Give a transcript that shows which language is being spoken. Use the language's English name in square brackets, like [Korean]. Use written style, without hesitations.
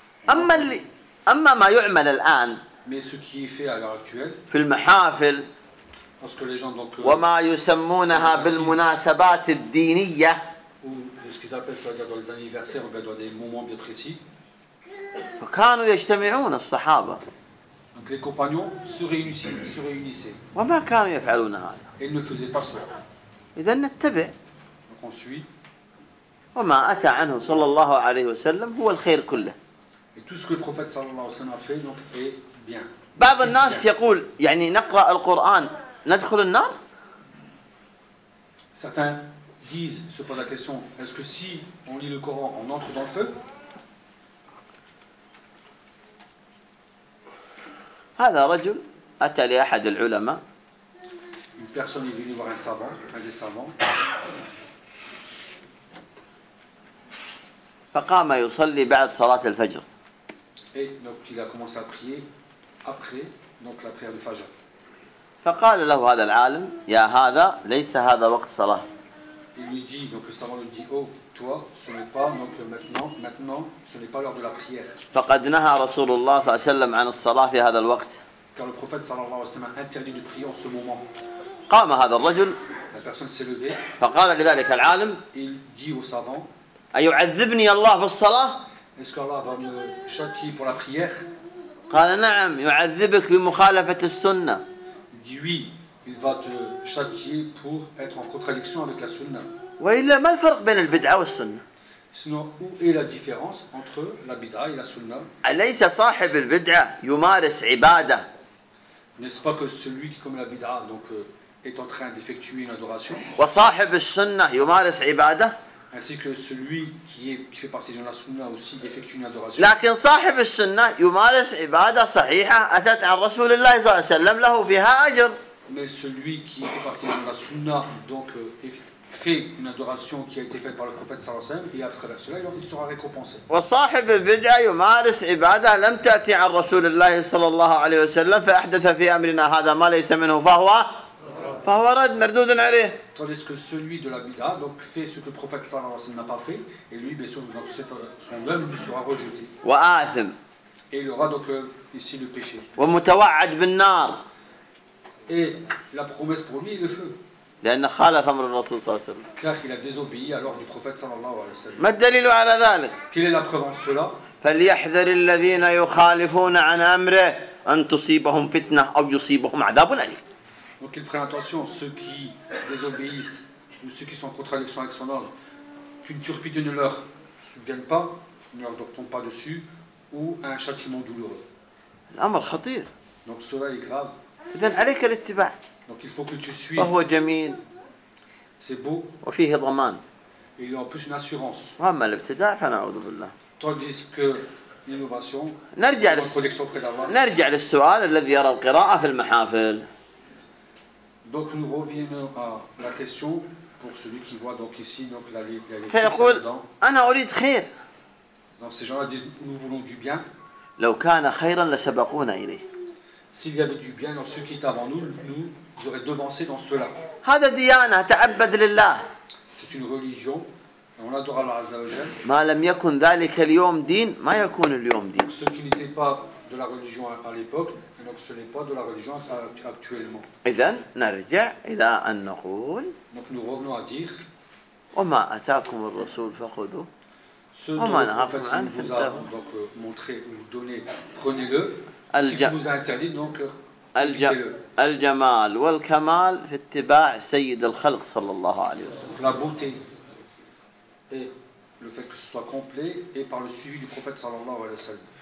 [Arabic] أما اللي أما ما يعمل الآن [French] mais ce qui est fait à l'heure actuelle [Arabic] في المحافل [French] lorsque les gens donc [Arabic] وما يسمونها بالمناسبات الدينية [French] ou de ce qu'ils appellent c'est-à-dire dans les anniversaires ou bien dans des moments bien précis [Arabic] فكانوا يجتمعون الصحابة. [French] donc les compagnons se réunissaient. [Arabic] وما كانوا يفعلون هذا. [French] ils ne faisaient pas cela. [Arabic] إذن نتبع. [French] donc on suit. [Arabic] وما أتى عنه صلى الله عليه وسلم هو الخير كله. [French] et tout ce que le prophète صلى الله عليه وسلم a fait donc est bien. [Arabic] بعض الناس يقول يعني نقرأ القرآن ندخل النار؟ [French] certains disent se posent la question est-ce que si on lit le Coran on entre dans le feu؟ [Arabic] هذا رجل أتى لأحد العلماء. [French] une personne est venue voir un savant, un des savants. [Arabic] فقام يصلي بعد صلاة الفجر. [French] et donc il a commencé à prier après donc la prière du Fajr. [Arabic] فقال له هذا العالم يا هذا ليس هذا وقت صلاة. [French] il lui dit donc le savant lui dit oh toi ce n'est pas donc maintenant ce n'est pas l'heure de la prière. [Arabic] فقد نهى رسول الله صلى الله عليه وسلم عن الصلاة في هذا الوقت. [French] car le prophète صلى الله عليه وسلم a interdit de prier en ce moment. [Arabic] قام هذا الرجل. [French] la personne s'est levée. [Arabic] فقال لذلك العالم. [French] il dit au savant. [Arabic] أيعذبني الله في الصلاة؟ [French] est-ce qu'Allah va me châtier pour la prière؟ [Arabic] قال نعم يعذبك بمخالفة السنة. [French] dit oui. il va te châtier pour être en contradiction avec la sunna. [Arabic] وإلا ما الفرق بين البدعة والسنة؟ [French] sinon où est la différence entre la bid'a et la sunna؟ [Arabic] أليس صاحب البدعة يمارس عبادة؟ [French] n'est-ce pas que celui qui commet la bid'a donc est en train d'effectuer une adoration؟ [Arabic] وصاحب السنة يمارس عبادة؟ [French] ainsi que celui qui fait partie de la sunna aussi effectue une adoration. [Arabic] لكن صاحب السنة يمارس عبادة صحيحة أتت عن رسول الله صلى الله عليه وسلم له فيها أجر. [French] mais celui qui fait partie de la sunna donc fait une adoration qui a été faite par le prophète صلى الله عليه وسلم et à travers cela il sera récompensé. [Arabic] وصاحب البدعة يمارس عبادة لم تأتي عن رسول الله صلى الله عليه وسلم فأحدث في أمرنا هذا ما ليس منه فهو رد مردود عليه. [French] tandis que celui de la bid'a donc fait ce que le prophète صلى الله عليه وسلم n'a pas fait et lui bien sûr donc son œuvre lui sera rejetée. [Arabic] وآثم. [French] et il aura donc ici le péché. [Arabic] ومتوعد بالنار. [French] et la promesse pour lui est le feu. [Arabic] لأن خالف أمر الرسول صلى الله عليه وسلم. [French] car il a désobéi à l'ordre du prophète صلى الله عليه وسلم. [Arabic] ما الدليل على ذلك؟ [French] quelle est la preuve en cela؟ [Arabic] فليحذر الذين يخالفون عن أمره أن تصيبهم فتنة أو يصيبهم عذاب أليم. [French] donc il prend attention ceux qui désobéissent ou ceux qui sont en contradiction avec son ordre qu'une turpitude ne leur vienne pas ne leur tombe pas dessus ou un châtiment douloureux. [Arabic] الأمر خطير. [French] donc cela est grave. [Arabic] إذن عليك الاتباع. [French] donc il faut que tu suis. [Arabic] وهو جميل. [French] c'est beau. [Arabic] وفيه ضمان. [French] il y a en plus une assurance. [Arabic] وأما الابتداع فنعوذ بالله. [French] tandis que l'innovation. [Arabic] نرجع نرجع للسؤال الذي يرى القراءة في المحافل. [French] donc nous revenons à la question pour celui qui voit donc ici donc la lecture. [Arabic] فيقول أنا أريد خير. [French] donc ces gens-là disent nous voulons du bien. [Arabic] لو كان خيرا لسبقونا إليه. [French] s'il y avait du bien dans ceux qui étaient avant nous, nous auraient devancé dans cela. [Arabic] هذا ديانة تعبد لله. [French] c'est une religion et on adore Allah Azza wa Jal. [Arabic] ما لم يكن ذلك اليوم دين ما يكون اليوم دين. [French] ceux qui n'étaient pas de la religion à l'époque et donc ce n'est pas de la religion actuellement. [Arabic] إذن نرجع إلى أن نقول. [French] donc nous revenons à dire. [Arabic] وما أتاكم الرسول فخذوا. [French] ce dont le prophète vous a donc montré ou donné prenez-le. الجمع. [Arabic] الجمال والكمال في اتباع سيد الخلق صلى الله عليه وسلم. [French] La beauté et le fait que ce soit complet et par le suivi du prophète صلى الله عليه وسلم.